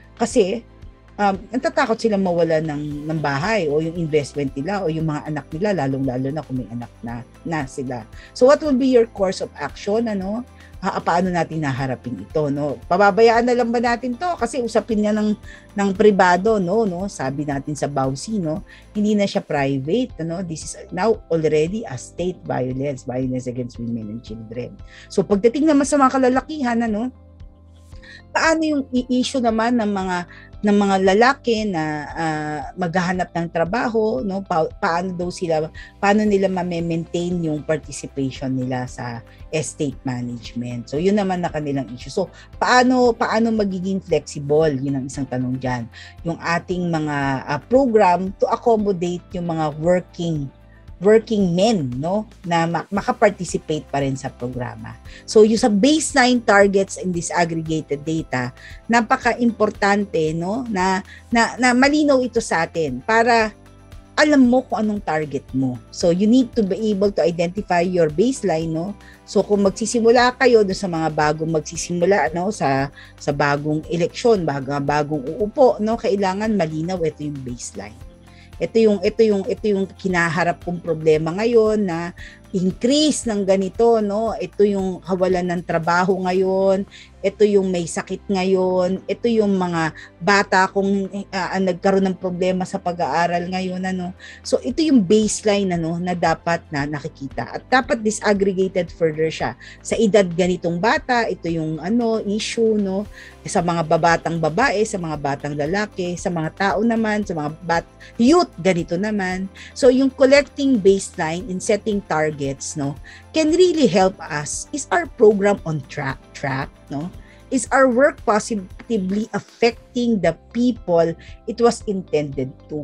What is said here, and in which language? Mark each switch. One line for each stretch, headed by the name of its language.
Filipino: Kasi natatakot silang mawala ng bahay o yung investment nila o yung mga anak nila, lalong-lalo na kung may anak na sila.
English: So what will be your course of action,
Filipino: paano natin naharapin ito,
English: no?
Filipino: Pababayaan na lang ba natin to kasi usapin niya ng pribado, no? Sabi natin sa BAUSI, no? Hindi na siya private, no?
English: This is now already a state violence against women and children.
Filipino: So pagdating naman sa mga kalalakihan, paano yung i-issue naman ng mga lalaki na maghahanap ng trabaho, no? Paano nila ma-maintain yung participation nila sa estate management. So yun naman na kanilang issue. So paano magiging flexible? Yun ang isang tanong diyan. Yung ating mga program
English: to accommodate
Filipino: yung mga working men, no, na makaparticipate pa rin sa programa. So yung sa
English: baseline targets in this aggregated data,
Filipino: napaka-importante, no, na malinaw ito sa atin para alam mo kung anong target mo.
English: So you need to be able to identify your baseline, no?
Filipino: So kung magsisimula kayo do sa mga bagong magsisimula, no, sa bagong eleksyon, bagong uupo, no, kailangan malinaw ito yung baseline. Ito yung kinaharap kong problema ngayon na increase ng ganito, no? Ito yung kawalan ng trabaho ngayon, ito yung may sakit ngayon, ito yung mga bata kung nagkaroon ng problema sa pag-aaral ngayon, ano. So ito yung baseline, ano, na dapat na nakikita. At dapat disaggregated further siya. Sa edad ganitong bata, ito yung issue, no? Sa mga babatang babae, sa mga batang lalaki, sa mga tao naman, sa mga youth, ganito naman.
English: So yung collecting baseline and setting targets, no, can really help us. Is our program on track, no? Is our work positively affecting the people it was intended to?